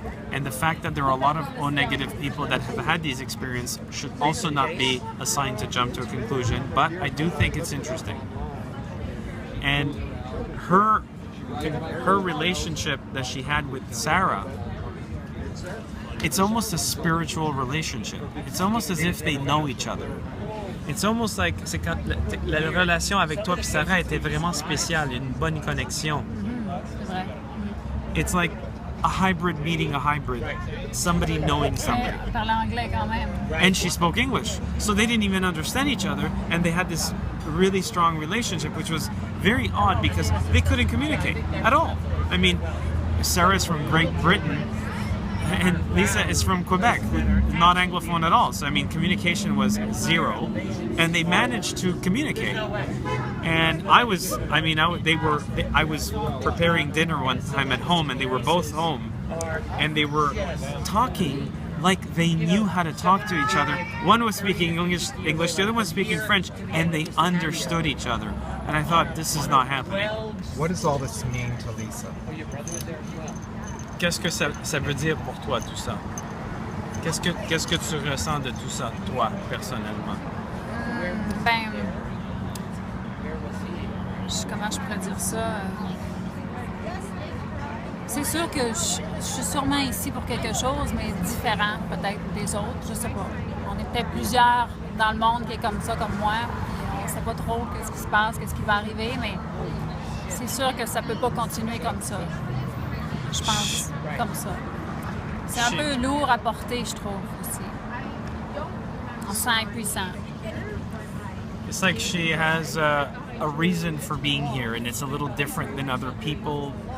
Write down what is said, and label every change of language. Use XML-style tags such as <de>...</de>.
<en>And the fact that there are a lot of O negative people that have had these experiences should also not be a sign to jump to a conclusion, but I do think it's interesting. And her relationship that she had with Sarah, it's almost a spiritual relationship. It's almost as if they know each other. It's almost like,</en> <fr>c'est quand la relation avec toi et Sarah était vraiment spéciale, une bonne connexion.</fr> <en>It's like a hybrid meeting a hybrid, somebody knowing somebody. And she spoke English, so they didn't even understand each other, and they had this really strong relationship, which was very odd because they couldn't communicate at all. I mean, Sarah's from Great Britain, and Lisa is from Quebec, not Anglophone at all. So I mean, communication was zero, and they managed to communicate. And I was preparing dinner one time at home, and they were both home, and they were talking like they knew how to talk to each other. One was speaking English, the other one was speaking French, and they understood each other. And I thought, this is not happening. What does all this mean to Lisa?</en> <fr>Qu'est-ce que ça veut dire pour toi tout ça? Qu'est-ce que tu ressens de tout ça, toi, personnellement? Comment je pourrais dire ça? C'est sûr que je suis sûrement ici pour quelque chose, mais différent peut-être des autres, je sais pas. On est peut-être plusieurs dans le monde qui est comme ça, comme moi, puis on sait pas trop qu'est-ce qui se passe, qu'est-ce qui va arriver, mais c'est sûr que ça peut pas continuer comme ça. Je pense, comme ça. C'est un peu lourd à porter, je trouve, aussi. On se sent impuissant.</fr> <en>It's like she has a reason for being here, and it's a little different than other people.</en>